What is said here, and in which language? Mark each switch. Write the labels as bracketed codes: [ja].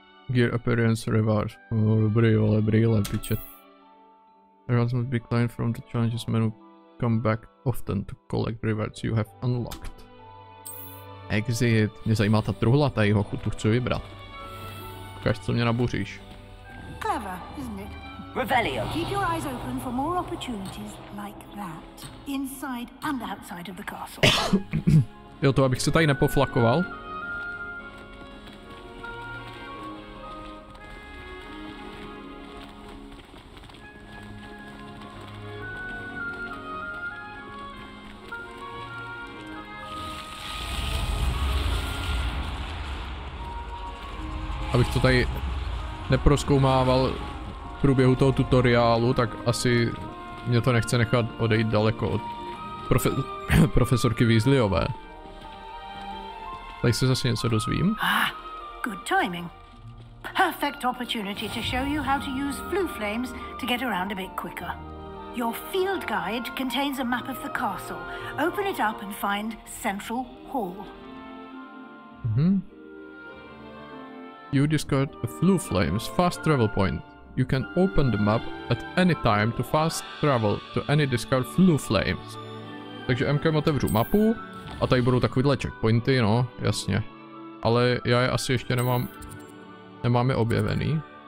[en] Gear appearance rewards. Oh, [cs] dobrý, ale brýle, piče. [en] Rewards must be climbed from the challenges menu. Come back often to collect rewards you have unlocked. Exit. [cs] Mě zajímá ta truhla tady, hochu, tu chci vybrat. Ukaž, co mě nabuříš. [en] Clever, isn't it? Revelio. Keep your eyes open for more opportunities like that, inside and outside of the castle. [cs] Jo, to abych se tady nepoflakoval. Abych to tady neprozkoumával v průběhu toho tutoriálu, tak asi mě to nechce nechat odejít daleko od profesorky Weasleyové. Tady se zase něco dozvím. [en] Good timing. Perfect opportunity to show you how to use flue flames to get around a bit quicker. Your field guide contains a map of the castle. Open it up and find Central Hall. You discovered a Flue Flames fast travel point. You can open the map at any time to fast travel to any discovered Flue Flames. [cs] Takže MKem otevřu mapu a tady budou takovýhle checkpointy, no, jasně. Ale já je asi ještě nemám je objevený.